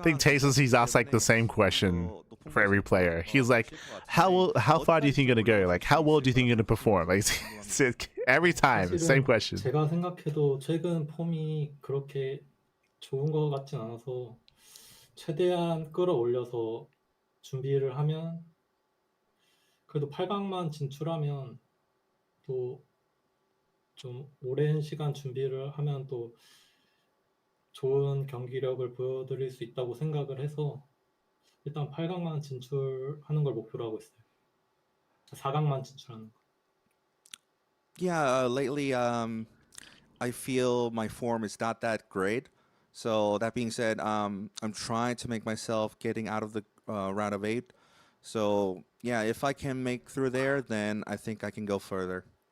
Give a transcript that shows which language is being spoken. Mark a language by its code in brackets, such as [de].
[en] I think Tasers, he's asked like the same question for every player. He's like, how far do you think you're gonna go? Like, how well do you think you're gonna perform? Like, every time, same [ko] 사실은 [en] question. [ko] 제가 생각해도 최근 폼이 그렇게 좋은 것 같진 않아서 최대한 끌어올려서 준비를 하면 그래도 8강만 진출하면 또 좀 오랜 시간 준비를 하면 또 좋은 경기력을 보여드릴 수 있다고 생각을 해서 일단 8강만 진출하는 걸 목표로 하고 있어요. 4강만 진출하는 거. [en] Yeah, lately I feel my form is not that great. So that being said, I'm trying to make myself getting out of the round of 8. So yeah, if I can make through there, then I think I can go further.